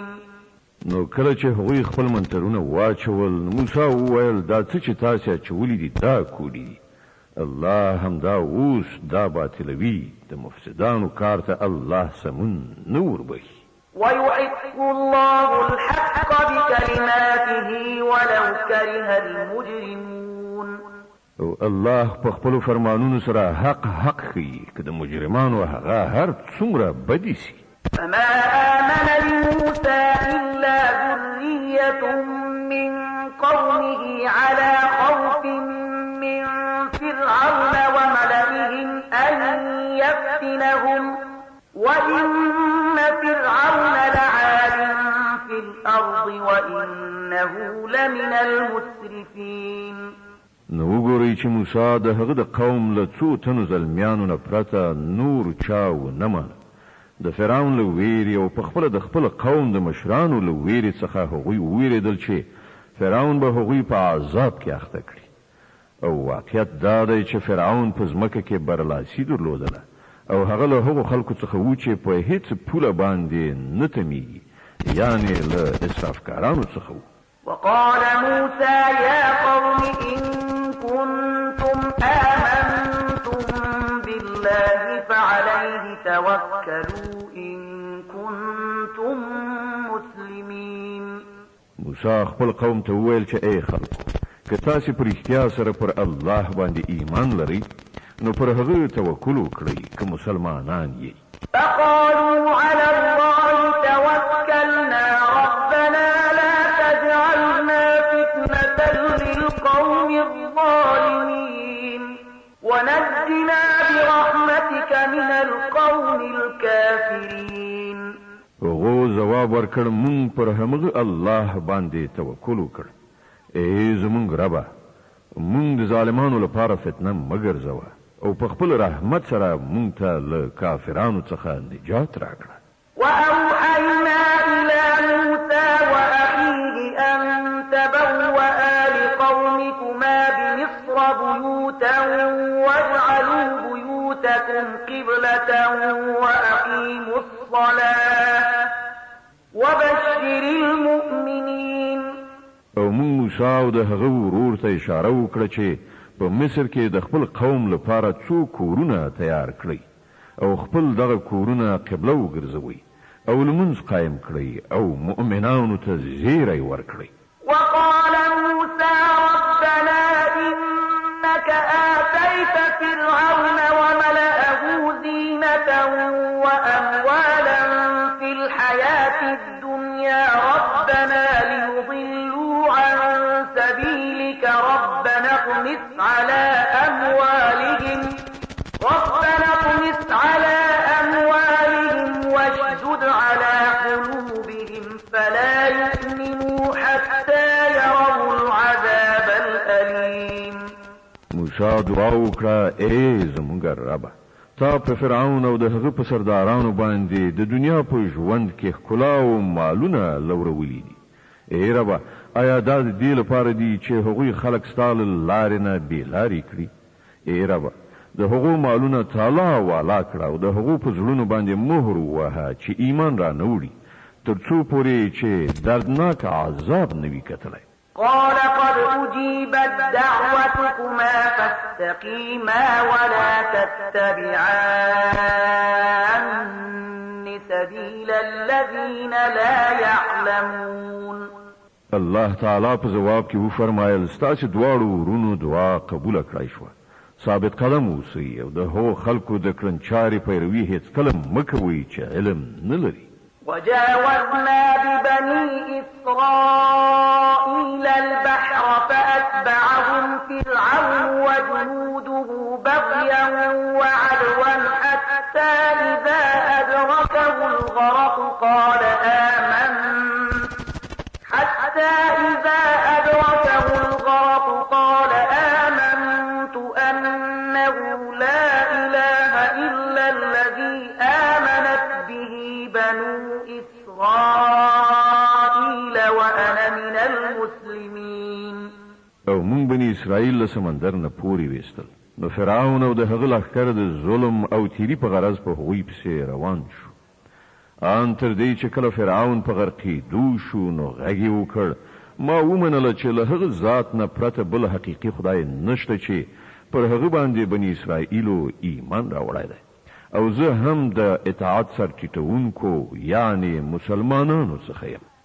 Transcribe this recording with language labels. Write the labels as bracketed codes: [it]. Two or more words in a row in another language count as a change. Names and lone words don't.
[ps] نو کله چې هغوی خپل منترونه واچول موسی وویل دا څه چې تاسو اچولي دي دا کولی دي الله همدا اوس دا باطلوي د مفسدانو کار ته الله سمون نور بخي. [ar] ويحق الله الحق بكلماته ولو كره المجرمون. [ps] او الله په خپل فرمانونو سره حق خي که د مجرمانو هغه هر څومره بدی سي. [ar] فما آمن لموسى إلا ذرية من قومه على خوف من فرعون وملئهم أن يفتنهم وإن فرعون لعال في الأرض وإنه لمن المسرفين. [ps] نو وګورئ چې موسی د هغه د قوم له څو تنو زلمیانو نه پرته نور چا ونه منه. د فرعون له ویرې او په خپله د خپل قوم د مشرانو له ویرې څخه هغوی وویرېدل چې فرعون به هغوی په عذاب کې اخته کړي. او واقعیت دا دی چې فرعون په ځمکه کې برلاسي درلودله او هغه له هغو خلکو څخه و چې په هیڅ پوله باندې نه تمیږي، یعنې له اسرافکارانو څخه و. [ar] وقال موسى يا قوم إن كنتم آمنتم بالله فعليه توكلوا إن كنتم مسلمين. [ps] موسی خپل قوم ته وویل چې ای خلکو که تاسو پر اختیار سره پر الله باندې ایمان لرئ نو پر هغه توکل وکړئ که مسلمانان یې. [ar] فقالوا على الله توكلنا ربنا لا تجعلنا فتنة للقوم الظالمين ونجنا برحمتك من القوم الكافرين. [ps] هغو جواب ورکړ مونږ پر همغه الله باندې توکل وکړ. ای زمونږ ربه مونږ د ظالمانو لپاره فتنه مه ګرځوه او په خپل رحمت سره مونږ ته له کافرانو څخه نجات راکړه. [ar] وأوحينا إلى موسى وأخيه أن تبوأ لقومكما بمصر بيوتا واجعلوا بيوتكم قبلة وأقيموا الصلاة وبشر المؤمنين. [ps] او مونږ موسی او د هغه ورور ته اشاره وکړه چې په مصر کې د خپل قوم لپاره څو کورونه تیار کړئ او خپل دغه کورونه قبله وګرځوئ او لمونځ قایم کړئ او مؤمنانو ته زیری ورکړئ. [ar] وقال موسى ربنا إنك آتيت فرعون وملأه زينة وأموالا في الحياة الدنيا ربنا ليضلوا عن سبيلك ربنا اطمس على أموالهم واشدد على قلوبهم فلا يؤمنوا حتى يروا العذاب الأليم. [ps] موسی دعا وکړه ای زمونږ ربه تا په فرعون او د هغه په سردارانو باندې د دنیا په ژوند کې ښکلا او مالونه لورولي دي. ای ربه آیا دا د دې لپاره دي چې هغوی خلک ستا له لارې نه بېلارې کړي؟ ای ربه د هغو مالونه تالا والا کړه او د هغو په زړونو باندې مهر ووهه چې ایمان را نه وړي تر څو پورې چې دردناک عذاب نه وي کتلی. [ar] قال قد أجيبت دعوتكما فاستقيما ولا تتبعان سبيل الذين لا يعلمون. [ps] الله تعالی په جواب کې وفرمایل ستاسو دواړو ورونو دعا قبول کړای شوه. ثابت قدم اوسئ او د هغو خلکو د کړنچارې پیروي هېڅکله مه کوئ چې علم نه لري. [ar] وجاوزنا ببني إسرائيل البحر فأتبعهم فرعون وجنوده بغيا وعدوا حتى إذا أدركه الغرق قال آمنت أنه لا إله إلا الذي آمنت به بنو إسرائيل وأنا من المسلمين. [ps] او مونږ بني اسرائیل له سمندر نه پورې ویستل نو فرعون او د هغه لښکر د ظلم او تیری په غرض په هغوی پسې روان شو ان تر دې چې کله فرعون په غرقېدو شو نو غږ یې وکړ ما ومنله چې له هغه ذات نه پرته بل حقیقي خدای نشته چې پر هغه باندې بني اسرائیلو ایمان راوړی دی او زه هم د اطاعت سرټیټونکو یعنی مسلمانانو څخه یم.